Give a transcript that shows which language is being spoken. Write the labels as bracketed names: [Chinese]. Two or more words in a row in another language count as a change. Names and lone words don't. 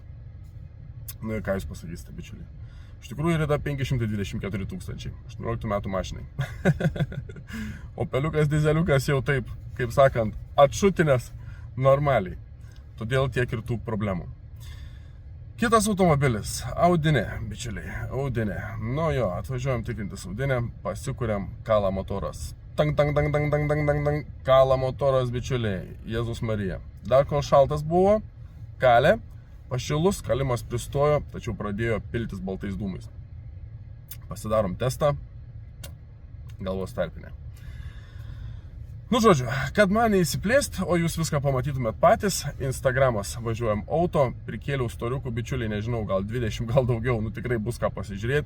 [Lithuanian] Nu ir ką jūs pasakysite, bičiuliai. Iš tikrųjų rida 524 000, 18 metų mašinai. Opeliukas, dizeliukas jau taip, kaip sakant, atšutinės normaliai. Todėl tiek ir tų problemų. Kitas automobilis, Audinė, bičiuliai, Audinė. Nu jo, atvažiuojam tikrintis Audinę, pasikuriam, kala motoras. Tang, tang, tang, tang, tang, tang, tang, tang, kala motoras, bičiuliai, Jėzus Marija. Dar kol šaltas buvo, kalė, pašilus, kalimas pristojo, tačiau pradėjo piltis baltais dūmais. Pasidarom testą, galvos tarpinė. Nu žodžiu, kad man neįsiplėst, o jūs viską pamatytumėt patys, Instagramas važiuojam auto, prikėliau storiukų, bičiuliai, nežinau, gal 20, gal daugiau, nu tikrai bus ką pasižiūrėti.